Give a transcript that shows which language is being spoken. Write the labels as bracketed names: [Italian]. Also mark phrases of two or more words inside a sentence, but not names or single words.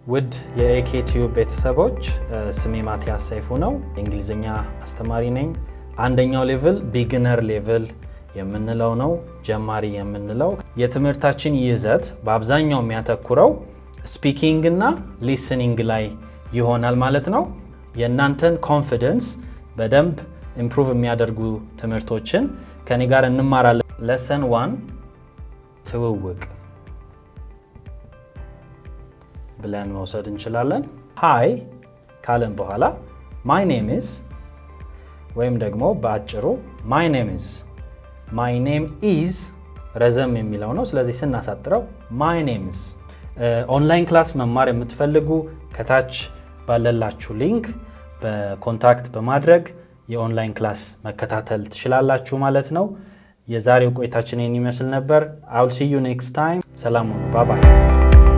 [Amharic] ውድ የኤኬቲዩብ ቤተሰቦች ስሜ ማቲያስ ሰይፉ ነው። እንግሊዝኛ አስተማሪ ነኝ። አንደኛው [English] level beginner level [Amharic] የምንለው ነው፣ ጀማሪ የምንለው። የትምህርታችን ይዘት በአብዛኛው የሚያተኩረው ስፒኪንግ እና ሊስኒንግ ላይ ይሆናል ማለት ነው። የእናንተን ኮንፊደንስ በደንብ ኢምፕሩቭ የሚያደርጉ ትምህርቶችን ከኔ ጋር እንማራለን። ሌሰን 1 ትውውቅ ብለን መውሰድ እንችላለን። ሃይ ካለን በኋላ [English] my name is [Amharic] ወይም ደግሞ በአጭሩ my [English] name is [Amharic] ረዘም የሚለው ነው። ስለዚህ ስናሳጥረው [English] my name is። online class [Amharic] መማር የምትፈልጉ ከታች ባለላችሁ ሊንክ በኮንታክት በማድረግ የኦንላይን ክላስ መከታተል ትችላላችሁ ማለት ነው። የዛሬው ቆይታችን ይመስል ነበር። [English] I will see you next time። [Amharic] ሰላም ሁኑ። [English] bye bye።